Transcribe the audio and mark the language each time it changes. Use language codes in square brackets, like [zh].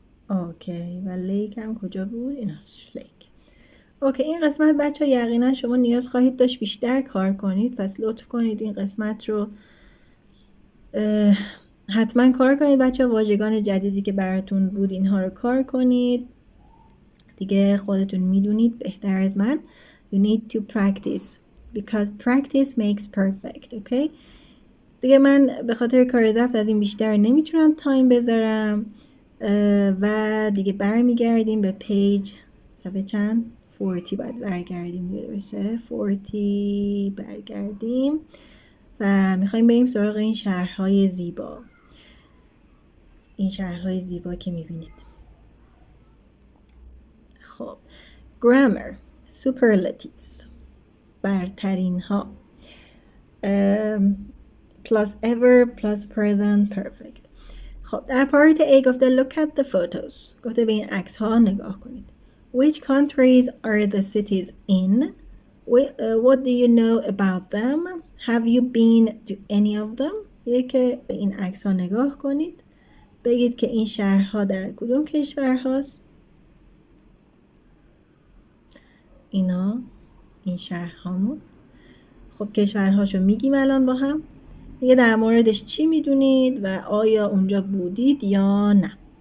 [fa] اوکی، و لیک هم کجا بود؟ ایناش لیک. اوکی، این قسمت بچه ها یقینا شما نیاز خواهید داشت بیشتر کار کنید، پس لطف کنید این قسمت رو حتما کار کنید بچه ها. واژگان جدیدی که براتون بود اینها رو کار کنید. دیگه خودتون میدونید بهتر از من. [en] You need to practice because practice makes perfect. [fa] اوکی، دیگه من به خاطر کار ضبط از این بیشتر نمیتونم تایم بذارم و دیگه برمیگردیم به پیج صفحه چند 40 باید برگردیم دیگه بشه 40 برگردیم و میخوایم بریم سراغ این شهرهای زیبا. این شهرهای زیبا که میبینید. [en] خب grammar superlatives [fa] برترین ها [en] plus ever plus present perfect. [fa] خب در پارت A گفته [en] look at the photos، [fa] گفته به این عکس ها نگاه کنید. [en] Which countries are the cities in? What do you know about them? Have you been to any of them? [fa] یه که به این عکس ها نگاه کنید، بگید که این شهرها در کدوم کشور هاست. این شهرهامون. خب کشورهاشو میگیم الان با هم. میگه در موردش چی میدونید و آیا اونجا بودید یا نه.